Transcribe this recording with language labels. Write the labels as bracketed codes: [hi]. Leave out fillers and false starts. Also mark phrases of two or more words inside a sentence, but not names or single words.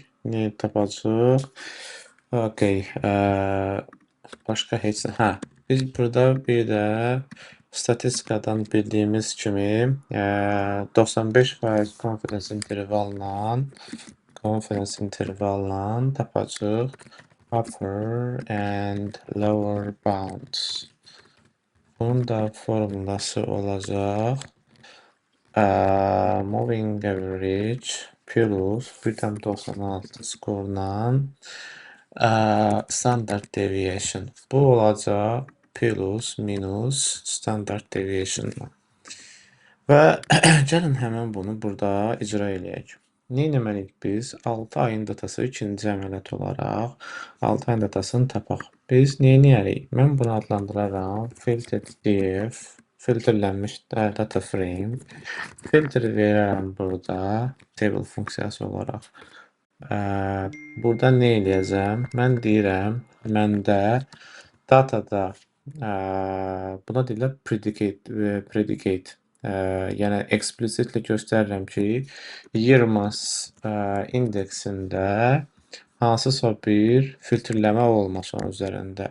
[az] Nə tapacaq? Okay. Başqa heç nə. Biz burada bir də statistikadan bildiyimiz kimi 95% [en] confidence intervalla [az] tapacaq [en] upper and lower bounds. [az] Bunun da formulası olacaq [en] moving average plus [az] 1,96 skorla [en] standard deviation. [az] Bu olacaq [en] plus minus standard deviation. [az] Və gəlin həmin bunu burada icra eləyək. Nə etməliyik biz? 6 ayın datası ikinci əməliyyat olaraq 6 ayın datasını tapaq. Biz nə edərik? Mən bunu adlandıraram [en] filtered df, [az] filtrlənmiş [en] data frame. [az] Filter verərəm burada table funksiyası olaraq. Burada nə eləyəcəm? Mən deyirəm, məndə datada buna deyirlər predicate. Yəni explicitly göstərirəm ki, Yermas indeksində hansısa bir filtrləmə olmasın üzərində.